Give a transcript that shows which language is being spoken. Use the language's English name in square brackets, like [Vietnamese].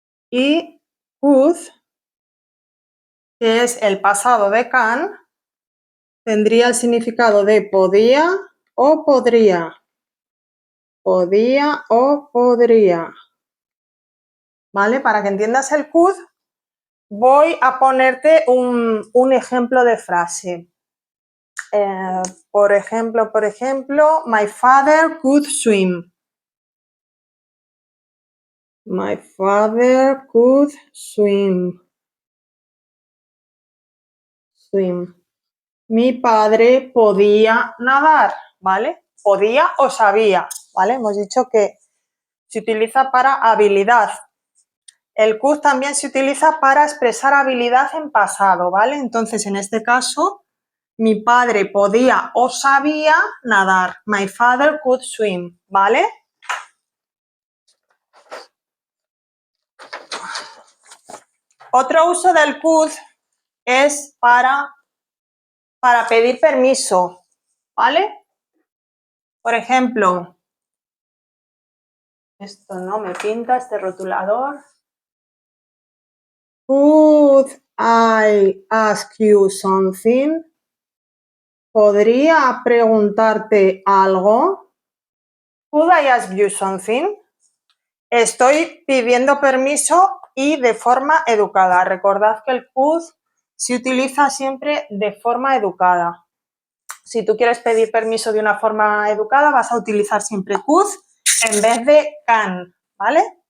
[Spanish] Y could, que es el pasado de can, tendría el significado de podía o podría. Podía o podría. ¿Vale? Para que entiendas el could, voy a ponerte un ejemplo de frase. Por ejemplo, [English] my father could swim. My father could swim. Swim. [Spanish] Mi padre podía nadar, ¿vale? Podía o sabía, ¿vale? Hemos dicho que se utiliza para habilidad. El could también se utiliza para expresar habilidad en pasado, ¿vale? Entonces, en este caso, mi padre podía o sabía nadar. [English] My father could swim, ¿vale? [Spanish] Otro uso del could es para pedir permiso, ¿vale? Por ejemplo, esto no me pinta, este rotulador. [English] Could I ask you something? [Spanish] ¿Podría preguntarte algo? [English] Could I ask you something? [Spanish] Estoy pidiendo permiso y de forma educada. Recordad que el could se utiliza siempre de forma educada. Si tú quieres pedir permiso de una forma educada, vas a utilizar siempre could en vez de can, ¿vale?